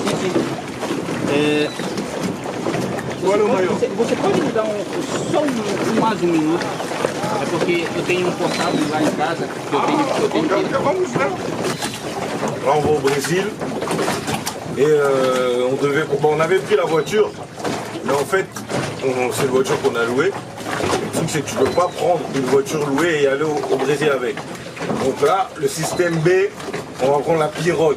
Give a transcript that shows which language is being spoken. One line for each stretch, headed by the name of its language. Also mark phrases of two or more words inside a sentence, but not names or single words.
Portuguese: Olha o maior. Você pode me dar só mais um minuto? É porque eu tenho um portátil lá em casa que eu tenho que... Vamos là.
French: Là on va au Brésil et on avait pris la voiture, mais en fait c'est une voiture qu'on a louée. Le truc c'est que tu ne peux pas prendre une voiture louée et aller au Brésil avec. Donc là le système B, on va prendre la pirogue.